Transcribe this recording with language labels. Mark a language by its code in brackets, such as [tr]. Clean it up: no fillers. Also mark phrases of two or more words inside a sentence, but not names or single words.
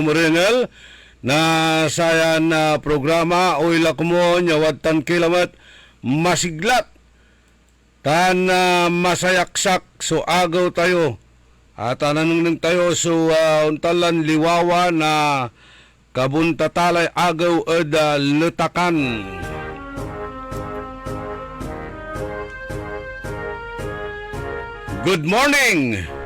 [pag] dumuringel na sayan na programa o ilakmo nyawad tan kilamat masiglat tan masayaksak so agaw tayo at nanungning tayo so untalan liwawa na kabuntatalay agaw lutakan. [en] Good morning!